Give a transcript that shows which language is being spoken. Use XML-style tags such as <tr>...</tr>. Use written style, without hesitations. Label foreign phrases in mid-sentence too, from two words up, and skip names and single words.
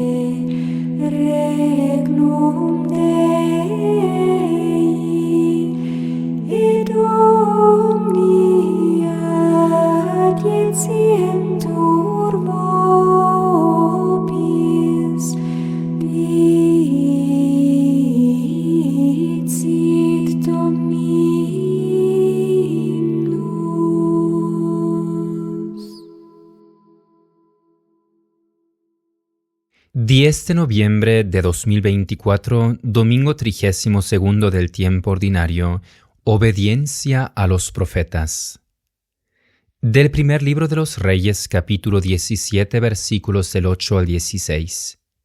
<la>regnum Dei, et omnia adientientur vobis, dicit Dominus.</la> <es>10 de noviembre de 2024, domingo 32 del tiempo ordinario, obediencia a los profetas. Del primer libro de los Reyes, capítulo 17, versículos del 8 al 16.</es>